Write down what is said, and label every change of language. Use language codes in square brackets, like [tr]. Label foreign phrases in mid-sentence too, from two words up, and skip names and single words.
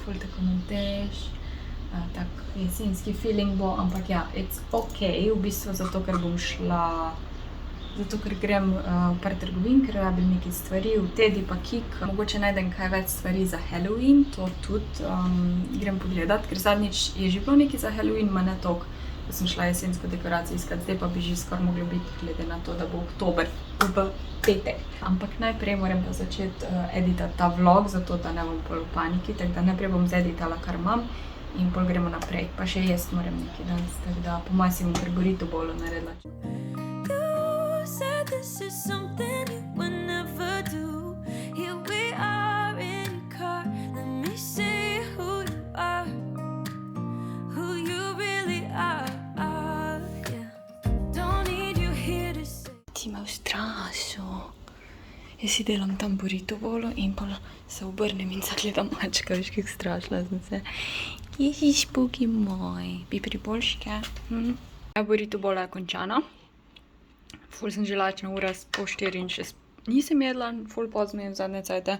[sl] ful tako na dež, tak jesenski feeling bo, ampak ja, [en] it's ok, [sl] v bistvu zato, ker bom šla, zato, ker grem v par trgovin, ker rabim nekaj stvari, v Tedi pa Kik, mogoče najdem kaj več stvari za Halloween, to tudi grem pogledat, ker zadnjič je že bilo nekaj za Halloween, ma ne toliko, da sem šla jesensko dekoracijo iskat, zdaj pa bi že skoraj moglo biti, glede na to, da bo oktober v petek. Ampak najprej moram pa začeti editati ta vlog, zato da ne bom pol v paniki, tako da najprej bom zeditala, kar imam in pol gremo naprej. Pa še jesti moram nekaj danes, tako da po mojem si bom kar burrito bolo naredila. [en] you said this is something you would never do. Here we are in your car. Let me see who you are, who you really are. Yeah. Don't need you here to say. [sl] Ti me ustrašil. Jaz si delam tam burrito bolo in pa se obrnem in zagledam mačka, veš, kako strašila sem se. Ježiš, Bogi moj, bi priboljške. Burrito bola je končana. Ful sem že lačna, ura po 4 in še nisem jedla, ful pozno jem zadnje cajte.